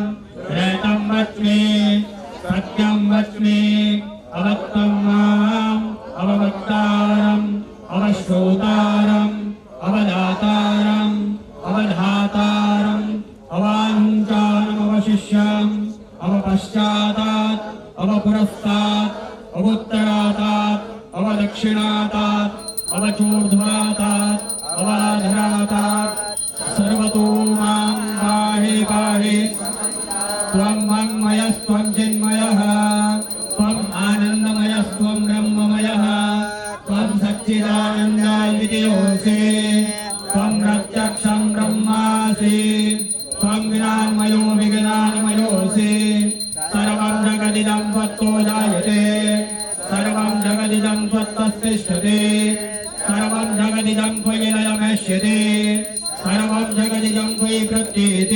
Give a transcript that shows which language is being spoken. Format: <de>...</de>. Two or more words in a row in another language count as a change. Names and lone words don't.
<sa>પ્રેતં વચ્મે સત્યં વચ્મે અવત્તં મામ અવવક્તારમ અવશ્રોતારમ અવદાતારમ અવધાતારમ અવાંચાનમ અવશિષ્યમ અવપશ્ચાતાત અવપુરસ્તાત અવોત્તરાતાત અવદક્ષિણાતાત અવચોર્ધ્વાતાત અવાધરાતાત સર્વતો માં પાહે પાહે. ત્વં વાङ्मयस्त्वं चिन्मयः त्वम् आनन्दमयस्त्वं ब्रह्ममयः त्वं सच्चिदानन्दाद्वितीयोऽसि त्वं प्रत्यक्षं ब्रह्मासि त्वं ज्ञानमयो विज्ञानमयोऽसि. सर्वं जगदिदं त्वत्तो जायते सर्वं जगदिदं त्वत्तस्तिष्ठति सर्वं जगदिदं त्वयि लयमेष्यति सर्वं जगदिदं त्वयि प्रत्येति.</sa>